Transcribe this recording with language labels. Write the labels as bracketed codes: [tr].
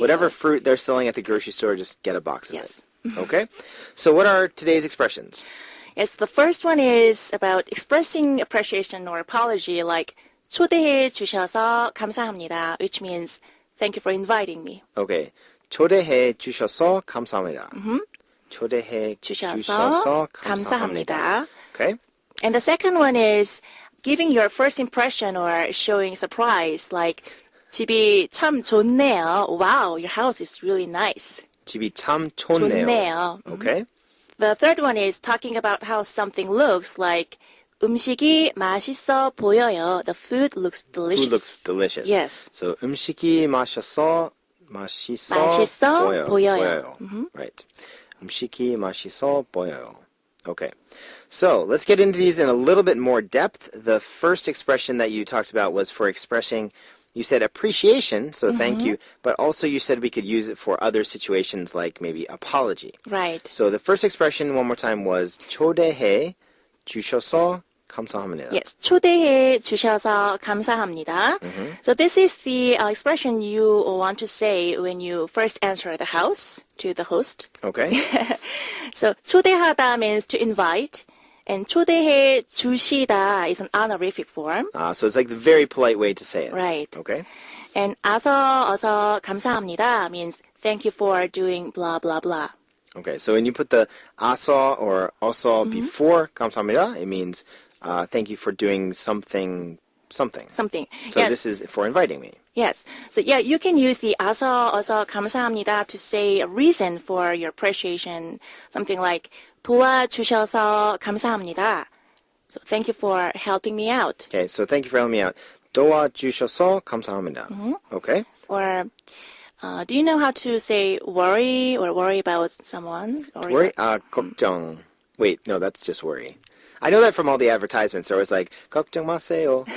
[en] whatever fruit they're selling at the grocery store, just get a box of Yes. it. Okay? So what are today's expressions? Yes, the first one is about expressing appreciation or apology, like [ko] 초대해 주셔서 감사합니다, [en] which means thank you for inviting me. Okay. [ko] 초대해 주셔서 감사합니다. 초대해 주셔서 감사합니다. [en] Okay? And the second one is giving your first impression or showing surprise, like [ko] 집이 참 좋네요. [en] Wow, your house is really nice. [ko] 집이 참 좋네요. 좋네요. [en] Okay? The third one is talking about how something looks, like [ko] 음식이 맛있어 보여요. [en] The food looks delicious. Food looks delicious. Yes. [ko] So 음식이 맛있어 맛있어 보여요. Right. 음식이 맛있어 보여요. Okay. [en] So let's get into these in a little bit more depth. The first expression that you talked about was for expressing, you said appreciation, so thank you, but also you said we could use it for other situations like maybe apology. Right. So the first expression one more time was [ko] 초대해 주셔서 감사합니다. Yes, 초대해 주셔서 감사합니다. [en] So this is the expression you want to say when you first enter the house to the host. Okay. So 초대하다 means to invite, and 초대해 주시다 is an honorific form. So it's like the very polite way to say it. Right. Okay. And 어서 감사합니다 means thank you for doing blah blah blah. Okay, so when you put the asa or also before 감사합니다, it means thank you for doing something. Something. So Yes. this is for inviting me. Yes. So yeah, you can use the 어서 감사합니다 to say a reason for your appreciation. Something like [ko] 도와주셔서 감사합니다. [en] So thank you for helping me out. Okay, so thank you for helping me out. [ko] 도와주셔서 감사합니다. [en] Okay. Or do you know how to say worry or worry about someone? Or Worry? 걱정. Wait, no, that's just worry. I know that from all the advertisements. There was like, [ko] 걱정 마세요.